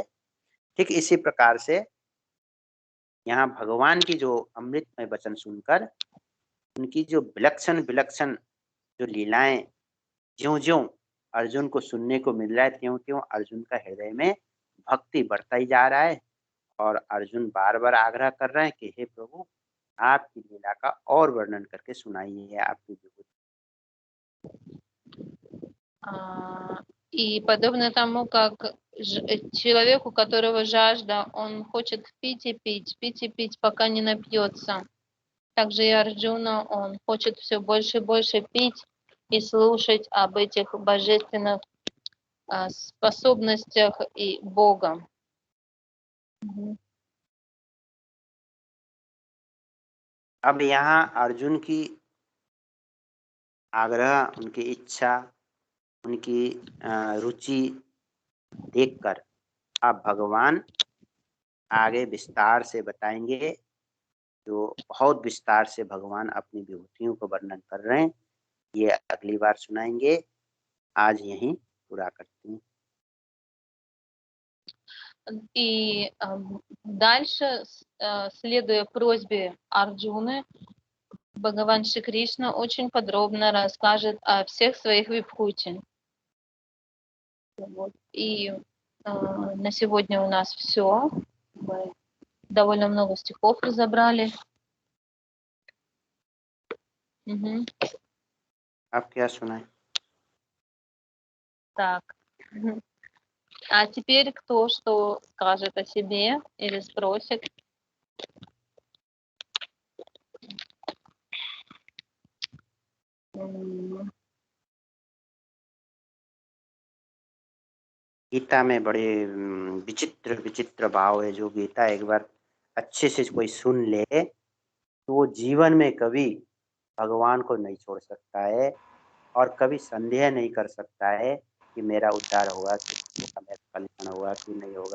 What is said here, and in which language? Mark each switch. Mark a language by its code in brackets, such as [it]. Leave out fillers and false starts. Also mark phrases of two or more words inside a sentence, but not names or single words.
[hi] ठीक इसी प्रकार से यहाँ भगवान की जो अमृतमय वचन सुनकर उनकी जो विलक्षण विलक्षण जो लीलाएं ज्यों-ज्यों अर्जुन को सुनने को मिल रहा है, त्यों-त्यों अर्जुन का हृदय में भक्ति बढ़ता ही जा रहा है। और अर्जुन बार-बार आग्रह कर रहे हैं कि हे प्रभु, आपकी लीला का और वर्णन करके सुनाइए आपकी विभूति। [ru] И подобно тому, как человеку, у которого жажда, он хочет пить и пить, пить и пить, пока не напьется. Также и Арджуна, он хочет все больше и больше пить и слушать об этих божественных способностях и Бога. [hi] अब यहाँ अर्जुन की आग्रह, उनकी इच्छा, उनकी रुचि देखकर अब भगवान आगे विस्तार से बताएंगे, जो बहुत विस्तार से भगवान अपनी विभूतियों को वर्णन कर रहे हैं, ये अगली बार सुनाएंगे। आज यहीं पूरा करते हैं। [ru] И дальше, следуя просьбе Арджуны, Бхагаван Шри Кришна очень подробно расскажет о всех своих вибхути. Вот. И на сегодня у нас все. Мы довольно много стихов разобрали. Угу. [hi] आप क्या सुनाए? [ru] Так. А теперь кто что скажет о себе или спросит? [hi] गीता में बड़े विचित्र विचित्र भाव है। जो गीता एक बार अच्छे से कोई सुन ले तो वो जीवन में कभी भगवान को नहीं छोड़ सकता है और कभी संदेह नहीं कर सकता है कि मेरा उद्धार होगा कि मेरा कल्याण होगा कि नहीं होगा।